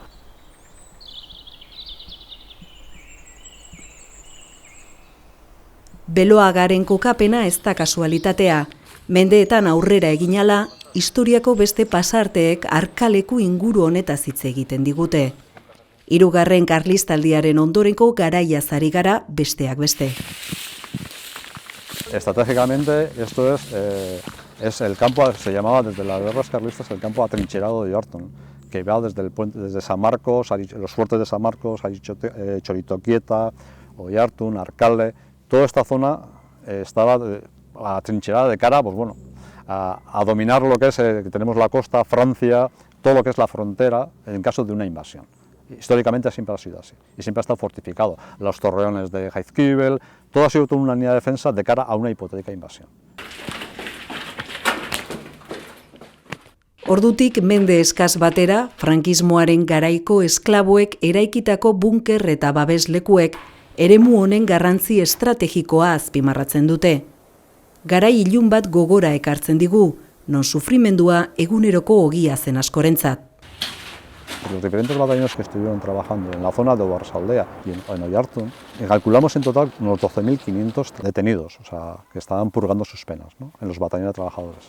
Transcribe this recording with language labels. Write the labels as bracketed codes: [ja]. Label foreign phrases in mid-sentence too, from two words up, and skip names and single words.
[eu] Beloagaren kokapena ez da kasualitatea. Mendeetan aurrera eginala, historiako beste pasarteek arkaleku inguru honetaz hitz egiten digute. Hirugarren Karlistaldiaren ondorengo garaiaz ari gara besteak beste. [es] Estratégicamente esto es el campo, se llamaba desde las guerras carlistas el campo atrincherado de Oiartzun, que va desde el puente, desde San Marcos, los fuertes de San Marcos, Choritoquieta, Oiartzun, Arcalde, toda esta zona estaba atrincherada de cara, pues bueno, a dominar lo que es, que tenemos la costa, Francia, todo lo que es la frontera en caso de una invasión. Históricamente siempre ha sido así y siempre ha estado fortificado. Los torreones de Jaizkibel, todo ha sido toda una línea de defensa de cara a una hipotética invasión. [eu] Ordutik mende eskas batera, frankismoaren garaiko esklaboek eraikitako bunker eta babeslekuek eremu honen garrantzi estrategikoa azpimarratzen dute. Garai ilun bat gogora ekartzen digu, non sufrimendua eguneroko ogia zen askorentzat. [es] Los diferentes batallones que estuvieron trabajando en la zona de Oarsoaldea y en Oiartzun, calculamos en total unos 12.500 detenidos, o sea, que estaban purgando sus penas, ¿no?, en los batallones de trabajadores.